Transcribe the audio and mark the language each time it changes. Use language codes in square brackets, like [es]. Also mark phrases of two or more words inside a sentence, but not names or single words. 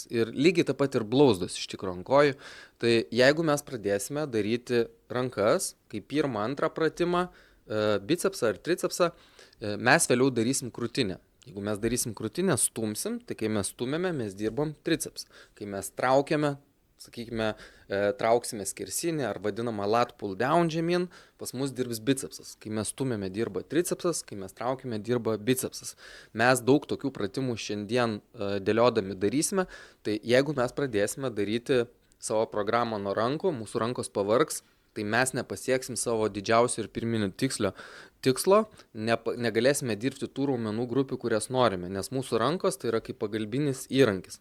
[lt] Ir lygiai taip pat ir blauzdos iš tikrųjų ant kojų. Tai jeigu mes pradėsime daryti rankas, kaip pirmą, antrą pratimą, bicepsą ar tricepsą, mes vėliau darysim krūtinę. Jeigu mes darysim krūtinę, stumsim, tai kai mes stumėme, mes dirbam triceps. Kai mes traukiame, sakykime, trauksime skersinį ar vadinamą [en] lat pull down [lt] žemyn, pas mus dirbs bicepsas. Kai mes stumėme, dirba tricepsas, kai mes traukime, dirba bicepsas. Mes daug tokių pratimų šiandien dėliodami darysime, tai jeigu mes pradėsime daryti savo programą nuo rankų, mūsų rankos pavargs, tai mes nepasieksim savo didžiausio ir pirminio tikslo, negalėsime dirbti tų raumenų grupių, kurias norime, nes mūsų rankos tai yra kaip pagalbinis įrankis.